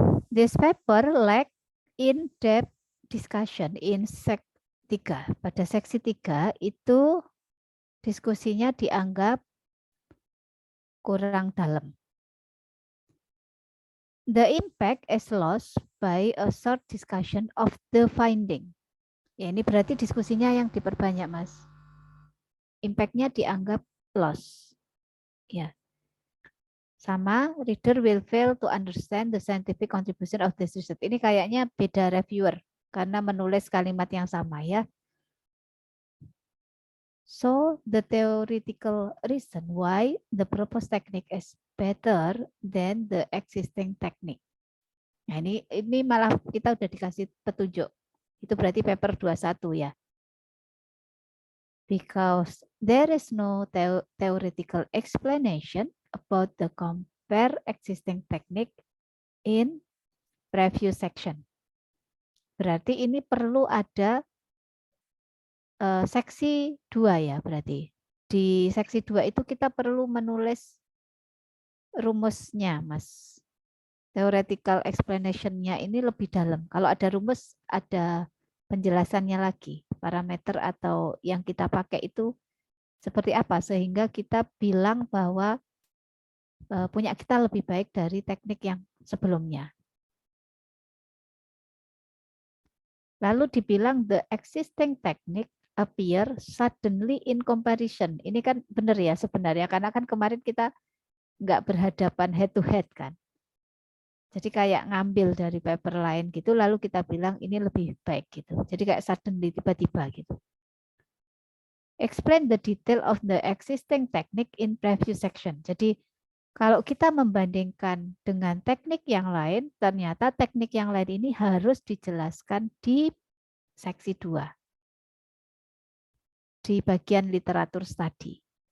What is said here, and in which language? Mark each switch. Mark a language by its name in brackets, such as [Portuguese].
[English] This paper lack in-depth discussion in sec 3. [Indonesian] Pada seksi 3 itu diskusinya dianggap kurang dalam. [English] The impact is lost by a short discussion of the finding. [Indonesian] Ya, ini berarti diskusinya yang diperbanyak, Mas. Impact-nya dianggap loss. Ya. Sama, [English] reader will fail to understand the scientific contribution of this research. [Indonesian] Ini kayaknya beda reviewer karena menulis kalimat yang sama ya. [English] So, the theoretical reason why the proposed technique is better than the existing technique. [Indonesian] Nah, ini malah kita udah dikasih petunjuk. Itu berarti paper 21 ya. [English] Because there is no theoretical explanation about the compare existing technique in preview section. [Indonesian] Berarti ini perlu ada seksi 2 ya berarti. Di seksi 2 itu kita perlu menulis rumusnya, Mas. [English] Theoretical explanation-nya [Indonesian] ini lebih dalam. Kalau ada rumus, ada penjelasannya lagi. Parameter atau yang kita pakai itu seperti apa, sehingga kita bilang bahwa punya kita lebih baik dari teknik yang sebelumnya. Lalu dibilang [English] the existing technique appear suddenly in comparison. [Indonesian] Ini kan benar ya sebenarnya, karena kan kemarin kita nggak berhadapan [English] head to head [Indonesian] kan. Jadi kayak ngambil dari paper lain gitu, lalu kita bilang ini lebih baik gitu. Jadi kayak suddenly tiba-tiba gitu. [English] Explain the detail of the existing technique in preview section. [Indonesian] Jadi kalau kita membandingkan dengan teknik yang lain, ternyata teknik yang lain ini harus dijelaskan di seksi 2. Di bagian literatur study.